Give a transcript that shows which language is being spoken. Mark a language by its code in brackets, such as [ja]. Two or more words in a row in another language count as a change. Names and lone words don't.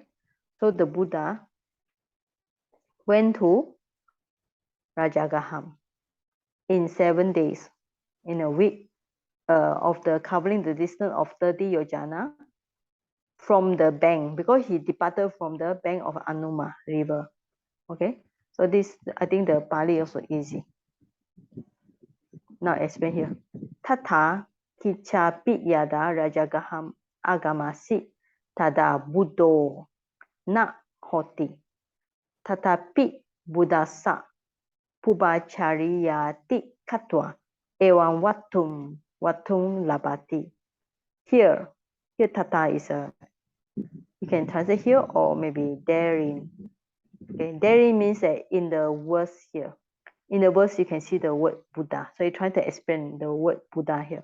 [en] So the Buddha went to Rajagaham in 7 days, in a week, of the covering the distance of 30 yojana from the bank, because he departed from the bank of Anuma river. Okay, so this, I think the Pali also easy. Now explain here. [pi] Tata kicha yada rajagaham agamasi tada buddho na hoti tatapi buddhasa pubachariyati katwa evam vatum labati. [en] Here tata is a, you can translate here or maybe therein. Okay, therein means that in the verse here. In the verse, you can see the word Buddha. So you try to explain the word Buddha here.